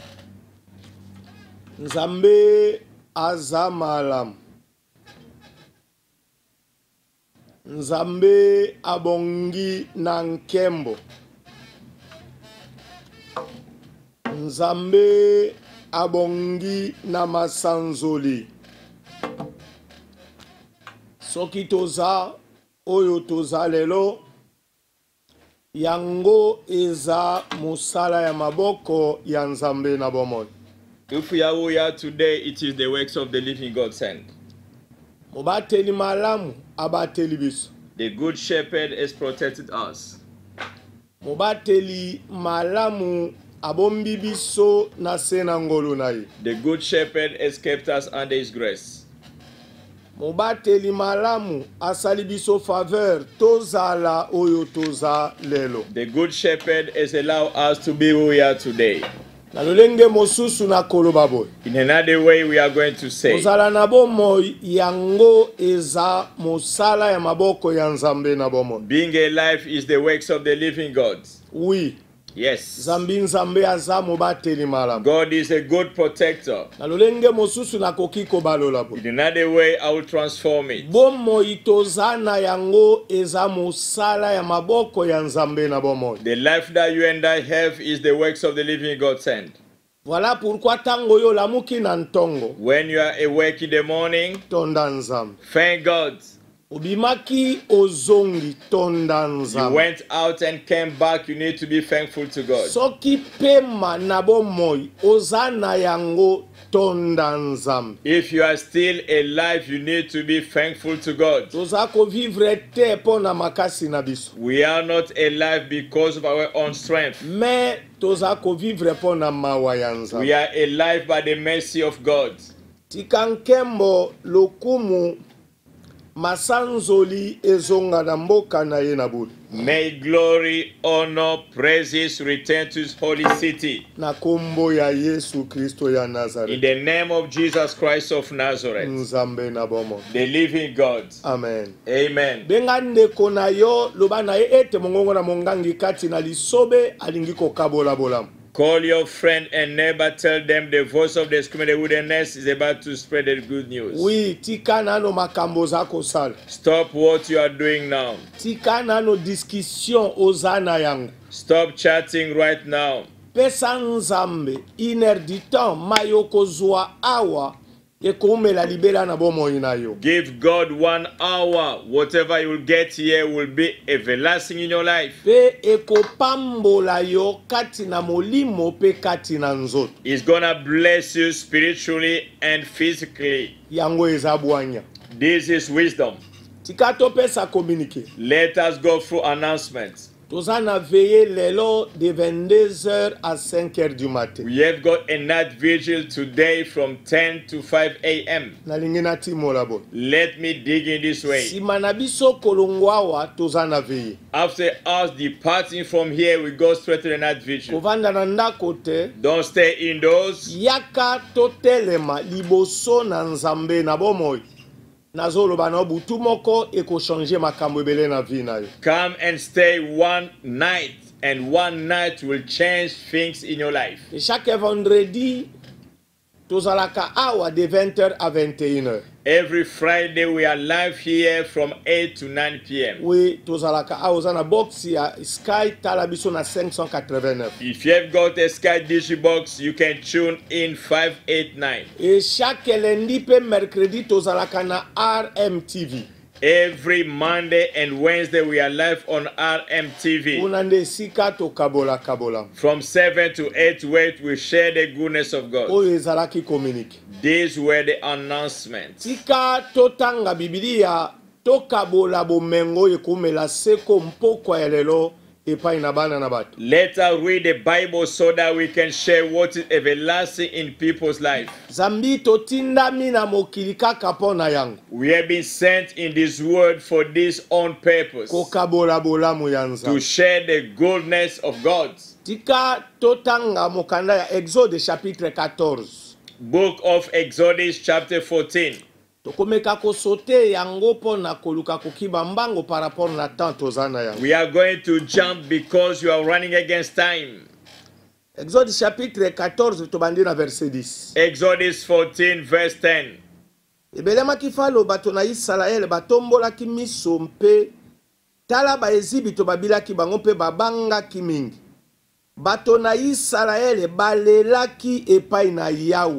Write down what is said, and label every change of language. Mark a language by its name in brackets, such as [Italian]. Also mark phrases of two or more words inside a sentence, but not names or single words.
[Lingala] Nzambe aza malamu, Nzambe abongi na nkembo, Nzambe abongi na masanzoli. Soki toza oyo toza lelo yango eza musala ya maboko ya Nzambe na bomoi. [English] If we are here today, it is the works of the living God sent. [Lingala] Mobateli malamu abateli biso. [English] The good shepherd has protected us. [Lingala] Mobateli malamu abombi biso na sena ngolo na ye. [English] The good shepherd has kept us under his grace. [Lingala] Mobateli malamu asali biso faveur tozala oyo toza lelo. [English] The good shepherd has allowed us to be who we are today. [Lingala] Nalolenge mosusu na koloba boy. [English] In another way we are going to say, [Lingala] ozala na bomoi yango eza mosala ya maboko ya Nzambe na bomoi. [English] Being alive is the works of the living God. [Lingala] Oui. [English] Yes. [Lingala] Nzambe aza mobateli malamu. [English] God is a good protector. [Lingala] Nalolenge mosusu na koki kobalola boy. [English] In another way I will transform it. [Lingala] Bomoi tozana yango eza mosala ya maboko ya Nzambe na bomoi. [English] The life that you and I have is the works of the living God sent. [French] Voilà pourquoi [Lingala] tango yo lamuki na ntongo. [English] When you are awake in the morning, [Lingala] tonda Nzambe. [English] Thank God. [Lingala] Ubimaki ozongi tonda [English] You [Lingala] Nzambe. [English] went out and came back, you need to be thankful to God. [Lingala] Soki pema na bomoi ozana yango tonda Nzambe. [English] If you are still alive, you need to be thankful to God. [Lingala] Tozako vivre te pona makasi na biso. [English] We are not alive because of our own strength. [Lingala] Mais tozako vivre pona mawa ya Nzambe. [English] We are alive by the mercy of God. [Lingala] Tikankembo lokumu masanzoli ezonga na mboka na ye na buli. [English] May glory, honor, praises return to his holy city. [Lingala] Na kombo ya Yesu Kristo ya Nazareth. [English] In the name of Jesus Christ of Nazareth. [Lingala] Nzambe na bomo. [English] The living God. Amen. Amen. [Lingala] Benga ndeko na yo loba na ye ete mongongo na mongangi kati na lisobe alingi kokabola bolamu. [English] Call your friend and neighbor, tell them the voice of the scream in the wilderness is about to spread the good news. [Lingala] Oui, tika nano makambo zako sala. [English] Stop what you are doing now. [Lingala] Tika nano discussion ozana yango. [English] Stop chatting right now. [Lingala] Pesa Nzambe [French] 1 heure du temps [Lingala] mayoko zwa awa ekoumela libela na bomoi na yo. [English] Give God 1 hour. Whatever you will get here will be everlasting in your life. [Lingala] Pe ekopambola yo kati na molimo pe kati na nzoto. [English] It's gonna bless you spiritually and physically. [Lingala] Yango eza bwanya. [English] This is wisdom. [Lingala] Tika topesa communiquer. [English] Let us go through announcements. [Lingala] Toza na veillé lelo [French] de 22h à 5h du matin. [English] We have got a night vigil today from 10 to 5 a.m. [Lingala] Nalingi na timola bo. [English] Let me dig in this way. [Lingala] Sima na biso kolongwawa toza na veillé. [English] After us departing from here, we go straight to the night vigil. [Lingala] Kovanda na ndako te. [English] Don't stay indoors. [Lingala] Yaka totelema liboso na nzambe na bomoi. Nazoloba na butu moko eko changer makambo ebele na vie na yo. [English] Come and stay one night, and one night will change things in your life. [French] Et chaque vendredi [Lingala] tozalaka awa [French] de 20h à 21h. [English] Every Friday we are live here from 8 to 9 p.m. [Lingala] Oui, tozalaka awa zana box ya Sky talabiso na 589. [English] If you have got a Sky Digibox, you can tune in 589. [French] Et chaque lundi [Lingala] pe mercredi tozalaka na RMTV. [English] Every Monday and Wednesday we are live on RMTV. [Lingala] Unande sika to kabola kabola. [English] From 7 to 8 we share the goodness of God. [Lingala] Oyo ezalaki communique. [English] These were the announcements. [Lingala] Tika totanga Biblia tokabola bomengo ekumela seko mpoko ya lelo epai na bana na bato. [English] Let us read the Bible so that we can share what is everlasting in people's life. [Lingala] Zambi totindami na mokili kaka pona yango. [English] We have been sent in this world for this own purpose. [Lingala] Kokabola bolamu ya [English] To [Lingala] nzambe. [English] share the goodness of God. [Lingala] Tika totanga mokanda ya [French] Exode chapitre 14. [English] Book of Exodus chapter 14. [Lingala] Tokomeka kosote yango pona koluka kokiba mbango [French] par rapport [Lingala] na temps tozana yango. [English] We are going to jump because you are running against time. [French] Exode chapitre 14 [Lingala] tobandi na verset 10. [English] Exodus 14 verse 10. [Lingala] Ebelema kifalo bato na Israel batombolaki miso mpe tala ba ezibito babilaki bango mpe babangaki mingi. Bato na Israel balelaki epai na Yahweh.